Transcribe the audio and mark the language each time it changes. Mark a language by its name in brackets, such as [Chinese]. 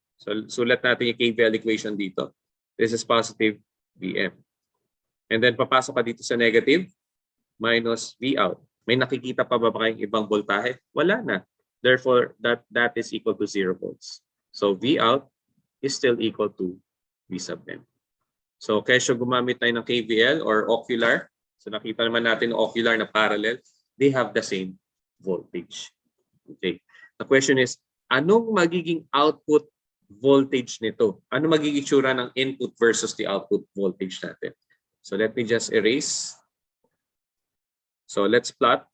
[Filipino] So sulat natin yung [English] KVL equation dito. This is positive Vm. And then [Filipino] papasok ka dito sa [English] negative, minus V out. [Filipino] May nakikita pa ba kayong ibang voltahe? Wala na. [English] Therefore, that is equal to 0 volts. So V out is still equal to V sub m. [Filipino] So kesyo gumamit tayo ng KVL or ocular. So nakita naman natin ng ocular na parallel. [English] They have the same voltage. Okay. The question is, [Filipino] anong magiging [English] output voltage nito? [Filipino] Ano magiging itsura ng input versus the output voltage natin? [English] So let me just erase. So let's plot.